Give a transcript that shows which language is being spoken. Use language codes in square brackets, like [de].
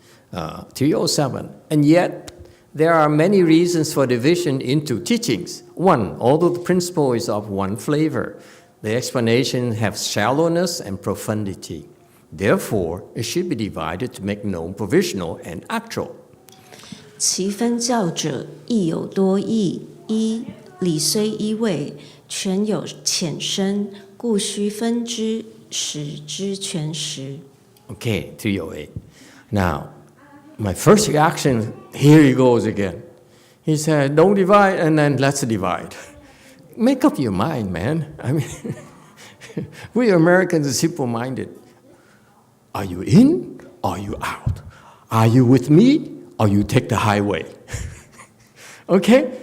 [en] 307. And yet, there are many reasons for division into teachings. One, although the principle is of one flavor, the explanation has shallowness and profundity. Therefore, it should be divided to make known provisional and actual. [zh] 其分教者亦有多义，一理虽一味，全有浅深，故须分之，使之全实。 [en] Okay, 308. Now, my first reaction, here he goes again. He said, don't divide, and then let's divide. Make up your mind, man. I mean, we Americans are simple-minded. Are you in, or are you out? Are you with me, or you take the highway? Okay?